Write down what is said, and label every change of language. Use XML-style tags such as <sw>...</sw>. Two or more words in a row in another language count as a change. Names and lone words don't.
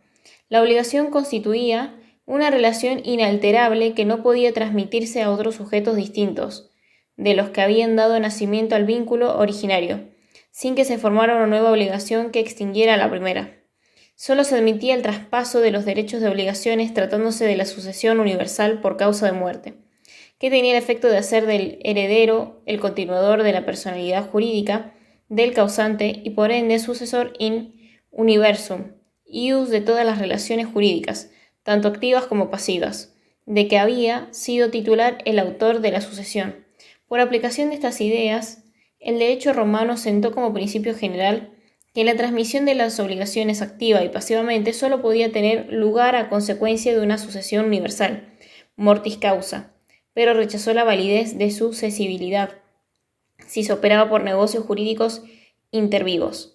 <es>La obligación constituía una relación inalterable que no podía transmitirse a otros sujetos distintos de los que habían dado nacimiento al vínculo originario, sin que se formara una nueva obligación que extinguiera la primera. Solo se admitía el traspaso de los derechos de obligaciones tratándose de la sucesión universal por causa de muerte, que tenía el efecto de hacer del heredero el continuador de la personalidad jurídica del causante y por ende sucesor</es> <la>in universum, ius</la> <es>de todas las relaciones jurídicas, tanto activas como pasivas, de que había sido titular el autor de la sucesión. Por aplicación de estas ideas, el derecho romano sentó como principio general que la transmisión de las obligaciones activa y pasivamente solo podía tener lugar a consecuencia de una sucesión universal,</es> <la>mortis causa,</la> <es>pero rechazó la validez de su cesibilidad si se operaba por negocios jurídicos intervivos.</es>